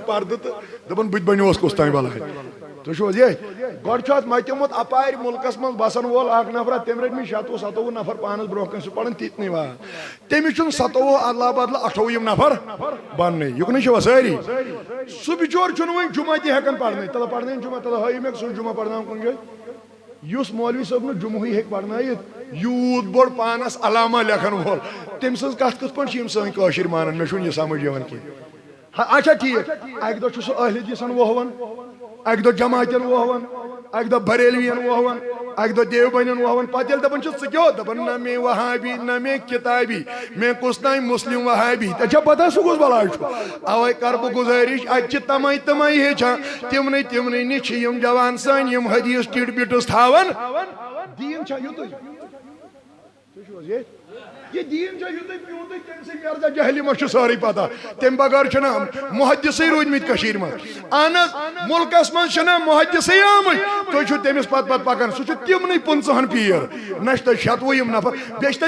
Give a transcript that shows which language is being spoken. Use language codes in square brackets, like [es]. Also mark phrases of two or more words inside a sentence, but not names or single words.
[ks] پردٕ تہٕ دپان بہٕ تہِ بنیوس کُس تانۍ بلاے تُہۍ چھِو حظ یے گۄڈٕ چھُ اتھ متیومُت اپارِ مُلکس منٛز بسن وول اکھ نفرا تٔمۍ رٔٹۍ مٕتۍ 26 27 نفر پانس برونٛہہ کَنۍ سُہ پران تِتنٕے وا تٔمِس چھُنہٕ 27 ادلہ بدلہٕ 28 نفر بننٕے یُکنٕے چھِوا سٲری سُہ بِچور چھُنہٕ وۄنۍ جمعہ تہِ ہٮ۪کان پرنٲیِتھ تلہٕ پرنٲیِن جمعہ تلہٕ ہٲیِو مےٚ سُہ جمعہ پرناوُن کُنہِ جایہِ یُس مولوی صٲب نہٕ جمعہٕے ہیٚکہِ پرنٲیِتھ یوٗت بوٚڑ پانس علامہ لیکھن وول تٔمۍ سٕنٛز کتھ کِتھ پٲٹھۍ چھِ یِم سٲنۍ کٲشِرۍ مانان مےٚ چھُنہٕ یہِ سمجھ یِوان کینٛہہ اچھا ٹھیک اکہ دۄہ چھُ سُہ اہل حدیثن ووہوان اکہ دۄہ جماعتن ووہوان اکہ دۄہ بریلوین ووہوان اکہ دۄہ دیوبندین ووہوان پتہٕ ییٚلہِ دپان چھُ ژٕ کیٛاہ دپان [ur] نہ میں وہابی نہ میں کتابی [ks] میں کُس تام مسلم وہابی ژےٚ چھا پتہ سُہ کُس بلاے چھُ اوے کر بہٕ گُزٲرِش اتہِ چھِ تمے ہیٚچھان تمنٕے نِش چھِ یِم جوان سٲنۍ یِم حدیث ٹِٹ بِٹٕس تھاوان دیٖن چھا یُتُے تُہۍ چھِو حظ یہ دین چھا یُتُے پیوٗتُے تٔمۍ سٕنٛدۍ مرزا جہلی ما چھُ سٲرٕے پتہ تمہِ بغٲر چھُنہ محدثٕے روٗدمٕتۍ کٔشیٖرِ منٛز اہن حظ مُلکس منٛز چھِنہ محدثٕے آمٕتۍ تُہۍ چھِو تٔمِس پتہٕ پکان سُہ چھُ تِمنٕے 50 پیٖر نہ چھِ تتہِ 100 نفر بیٚیہِ چھِ تتہِ